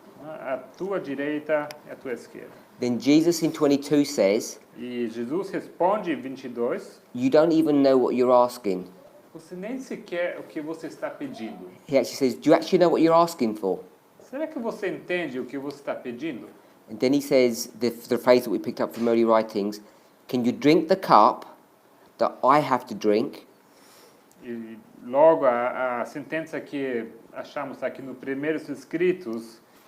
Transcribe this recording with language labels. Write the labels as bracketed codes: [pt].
[pt] a tua direita e a tua esquerda. [en] Then Jesus in 22 says, [pt] E Jesus responde em 22, [en] "You don't even know what you're asking." [pt] você nem sequer o que você está pedindo. [en] He actually says, "Do you actually know what you're asking for?" [pt] Será que você entende o que você está pedindo? [en] And then he says the phrase that we picked up from early writings, "Can you drink the cup that I have to drink?" [pt] E logo a sentença que achamos aqui nos primeiros escritos,